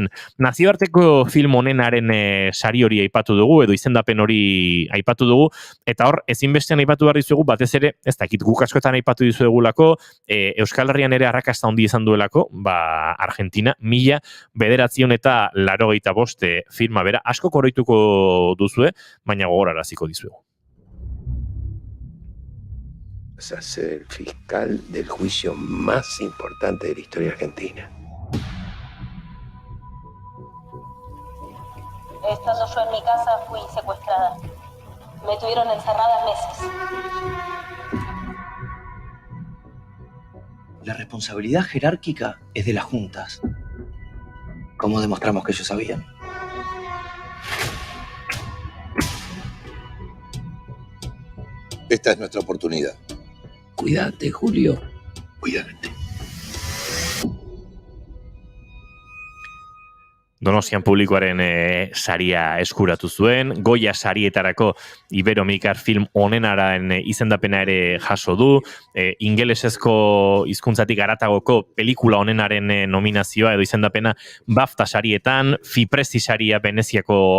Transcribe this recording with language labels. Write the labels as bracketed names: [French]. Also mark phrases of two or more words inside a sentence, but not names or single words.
[Basque] Nazioarteko film honenaren sari hori aipatu dugu, edo izendapen hori aipatu dugu, eta hor, ezinbestean aipatu behar dizuegu, batez ere, ez dakit guk askotan aipatu dizuegulako, Euskal Herrian ere arrakasta handi izan duelako, Argentina, 1985 filma bera, asko koroituko duzue, baina gogoraraziko dizuegu. [Spanish] Vas a ser el fiscal del juicio más importante de la historia argentina. Estando yo en mi casa, fui secuestrada. Me tuvieron encerrada meses. La responsabilidad jerárquica es de las juntas. ¿Cómo demostramos que ellos sabían? Esta es nuestra oportunidad. Cuídate, Julio. Cuídate. [Basque] Donostian publikoaren saria eskuratu zuen, Goya sarietarako Iberomikar film onenaren izendapena ere jaso du, ingelesezko hizkuntzatik haratagoko pelikula onenaren nominazioa edo izendapena BAFTA sarietan, Fipresi saria Veneziako